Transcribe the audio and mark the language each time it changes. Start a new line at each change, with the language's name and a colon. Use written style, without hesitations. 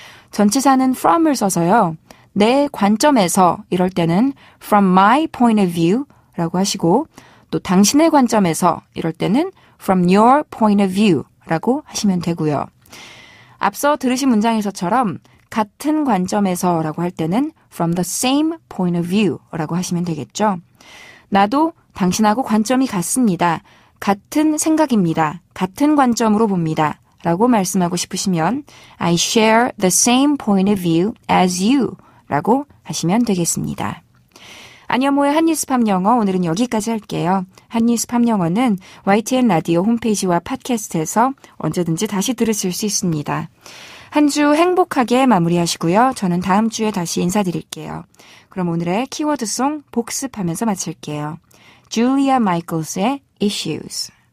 Korean: 전치사는 from을 써서요. 내 관점에서 이럴 때는
English: from my point of view
Korean: 라고 하시고 또 당신의 관점에서 이럴 때는
English: from your point of view
Korean: 라고 하시면 되고요. 앞서 들으신 문장에서처럼 같은 관점에서 라고 할 때는
English: from the same point of view
Korean: 라고 하시면 되겠죠. 나도 당신하고 관점이 같습니다. 같은 생각입니다. 같은 관점으로 봅니다. 라고 말씀하고 싶으시면
English: I share the same point of view as you
Korean: 라고 하시면 되겠습니다. 안여모의 한뉴스팝 영어 오늘은 여기까지 할게요. 한뉴스팝 영어는 YTN 라디오 홈페이지와 팟캐스트에서 언제든지 다시 들으실 수 있습니다. 한 주 행복하게 마무리하시고요. 저는 다음 주에 다시 인사드릴게요. 그럼 오늘의 키워드송 복습하면서 마칠게요. 줄리아 마이클스의 Issues.